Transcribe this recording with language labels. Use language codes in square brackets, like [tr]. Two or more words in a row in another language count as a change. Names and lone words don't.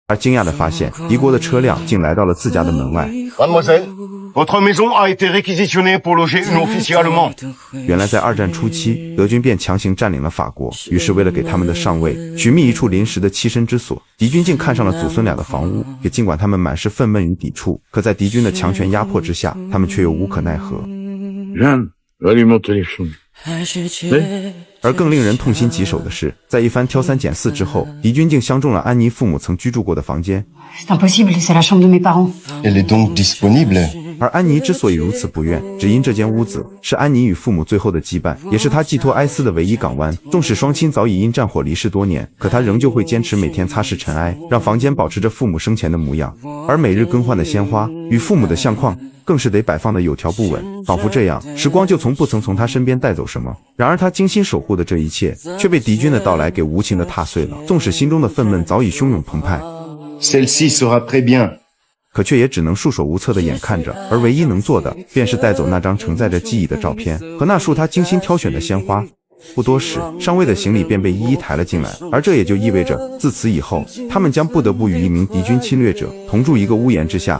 [zh] 而惊讶地发现敌国的车辆竟来到了自家的门外。 [fr] Mademoiselle, votre maison a été réquisitionnée pour loger une officier allemand。 [zh] 原来在二战初期，德军便强行占领了法国，于是为了给他们的上尉寻觅一处临时的栖身之所，敌军竟看上了祖孙俩的房屋。也尽管他们满是愤懑与抵触，可在敌军的强权压迫之下，他们却又无可奈何。而更令人痛心疾首的是，在一番挑三拣四之后，敌军竟相中了安妮父母曾居住过的房间。 [fr] C'est impossible, c'est la chambre de mes parents. Elle est donc disponible。 [zh] 而安妮之所以如此不愿，只因这间屋子是安妮与父母最后的羁绊，也是她寄托哀思的唯一港湾。纵使双亲早已因战火离世多年，可她仍旧会坚持每天擦拭尘埃，让房间保持着父母生前的模样。而每日更换的鲜花与父母的相框更是得摆放的有条不紊，仿佛这样时光就不曾从他身边带走什么。然而他精心守护的这一切却被敌军的到来给无情的踏碎了。纵使心中的愤懑早已汹涌澎湃， [fr] Celle-ci sera très bien。 [zh] 可却也只能束手无策地眼看着，而唯一能做的便是带走那张承载着记忆的照片和那束他精心挑选的鲜花。不多时，上尉的行李便被一一抬了进来，而这也就意味着自此以后，他们将不得不与一名敌军侵略者同住一个屋檐之下。